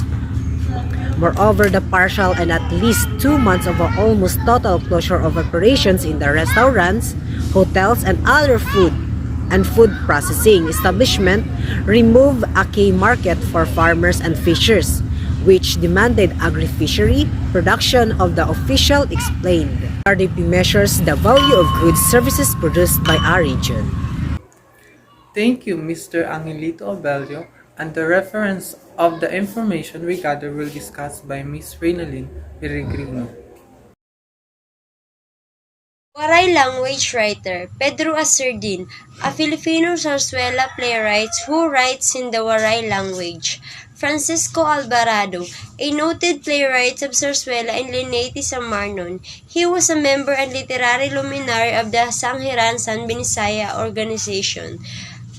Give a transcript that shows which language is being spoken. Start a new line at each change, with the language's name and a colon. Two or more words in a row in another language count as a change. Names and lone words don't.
English: Moreover, the partial and at least 2 months of an almost total closure of operations in the restaurants, hotels, and other food processing establishment remove a key market for farmers and fishers, which demanded agri-fishery production of the official explained. RDP measures the value of goods services produced by our region. Thank you, Mr. Angelito Abelio, and the reference of the information we gather will be discussed by Ms. Reynalyn Peregrino. Waray language writer Pedro Asardin, a Filipino zarzuela playwright who writes in the Waray language. Francisco Alvarado, a noted playwright of zarzuela in Linete, Samarnon. He was a member and literary luminary of the Sanghiran San Binisaya organization.